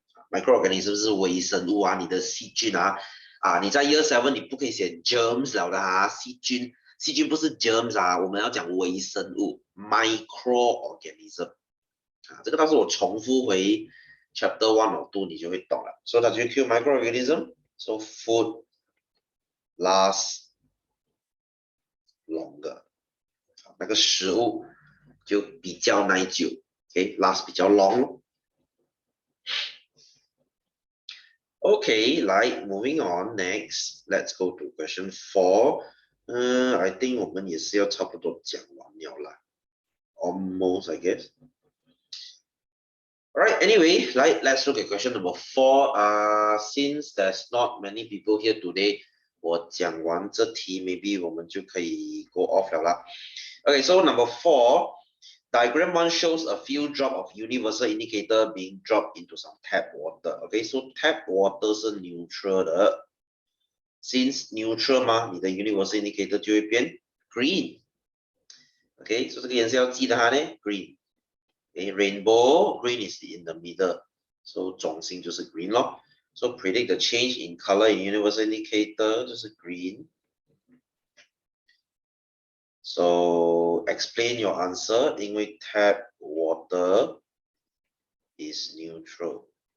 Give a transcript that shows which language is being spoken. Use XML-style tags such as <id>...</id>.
<zh>microorganism 是微生物你的细菌你在 Year 7你不可以写 germs 了的细菌不是 germs 我们要讲微生物 microorganism 这个到时候我重复回 chapter 1 or 2你就会懂了。</zh> <en>So</en> <zh>它就会</zh> <en>kill microorganism. So food lasts longer，</en> <zh>那个食物就比较耐久</zh> <en>，OK last 比较 long。 Okay, moving on next, let's go to question 4. I think</en> <zh>我们也是要差不多讲完了啦 ，</zh> <en>almost I guess. Alright, anyway, let's look at question number 4. Since there's not many people here today,</en> <zh>我讲完这题</zh> <en>maybe</en> <zh>我们就可以</zh> <en>go off 了啦。 Okay, so number 4. Diagram 1 shows a few drops of universal indicator being dropped into some tap water. Okay, so tap water 是 neutral 的 ，since neutral 嘛，你的 universal indicator</en> <zh>就会变</zh> <en>green。</en> <zh>Okay, so 这个颜色要记得它呢 ，green。</zh> <en>Okay, rainbow green is in the middle, so</en> <zh>中心就是</zh> <en>green 咯。 So predict the change in color in universal indicator 就是 green。 So explain your answer</en> <zh>因为</zh> <en>tap water is neutral.</en>